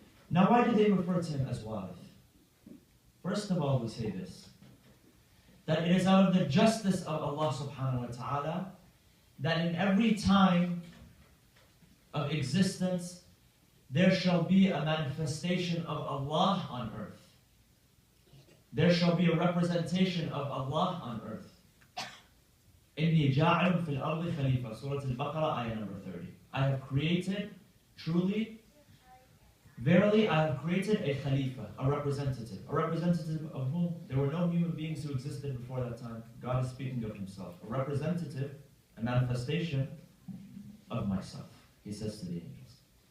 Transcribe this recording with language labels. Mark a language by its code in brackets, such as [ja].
[en] Now, why do they refer to him as Warith? First of all, we say this, that it is out of the justice of Allah subhanahu wa ta'ala that in every time of existence there shall be a manifestation of Allah on earth. There shall be a representation of Allah on earth. [ar] إِنِّي جَاعِلٌ فِي الْأَرْضِ خَلِيفَةً [en] Surah Al-Baqarah, ayah number 30. I have created, truly, verily I have created a Khalifa, a representative. A representative of whom? There were no human beings who existed before that time. God is speaking of himself. A representative, a manifestation of myself, he says to the angels.